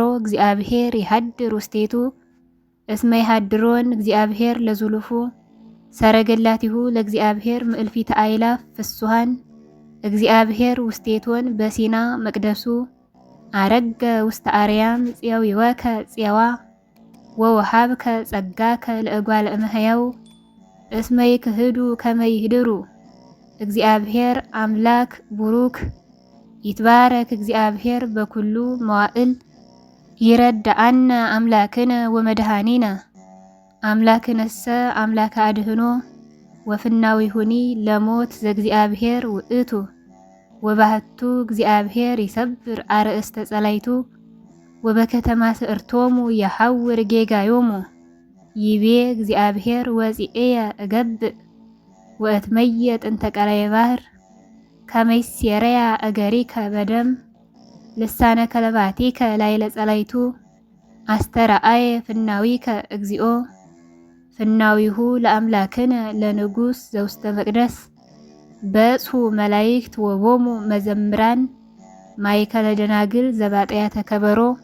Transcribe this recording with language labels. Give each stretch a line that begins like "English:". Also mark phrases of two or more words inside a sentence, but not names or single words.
Geez: እግዚአብሔር ይሃድር ውስቴቱ እስመ ይሃድሮን እግዚአብሔር ለዙሉፉ ሰረገላቲሁ ለእግዚአብሔር ምእልፊተ አእላፍ ፍሱሃን እግዚአብሔር ውስቴቶን በሲና መቅደሱ አረገ ውስተ አርያም ጽያዊወከ ጽያዋ ወወሃብከ ጸጋከ ለእጓለ እመሕያው እስመ ይክህዱ ከመ ይህድሩ እግዚአብሔር አምላክ ቡሩክ ይትባረክ እግዚአብሔር በኩሉ መዋዕል ይረዳአነ አምላክነ ወመድኃኒነ አምላክነሰ አምላከ አድህኖ ወፍናዊሁኒ ለሞት ዘእግዚአብሔር ውእቱ ወባህቱ እግዚአብሔር ይሰብር አርእስተ ጸላይቱ ወበከተማ ስእርቶሙ የሐውር ጌጋዮሙ ይቤ እግዚአብሔር ወፂኤየ እገብእ ወእትመየጥ እንተ ቀላየ ባሕር ከመይሴረያ እገሪከ በደም ልሳነ ከለባቲከ ላይለ ጸላይቱ አስተርአየ ፍናዊከ እግዚኦ ፍናዊሁ ለአምላክነ ለንጉሥ ዘውስተ መቅደስ በጽሑ መላእክት ወቦሙ መዘምራን ማእከለ ደናግል ዘባጠያ ተከበሮ